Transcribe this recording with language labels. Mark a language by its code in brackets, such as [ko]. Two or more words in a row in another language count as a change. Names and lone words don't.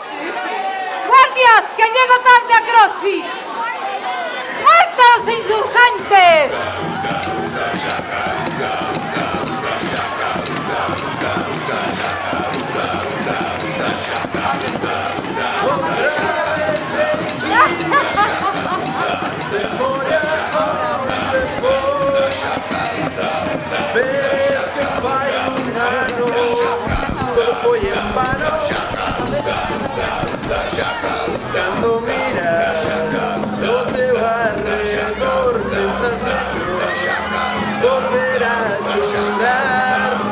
[es] ¡Guardias, que llego tarde a CrossFit! ¡Muertos insurgentes! Otra vez [gl] en memoria onde foi. Ves que fai un ano todo foi en vano. Cando miras o teu arredor pensas mellor volver a chorar.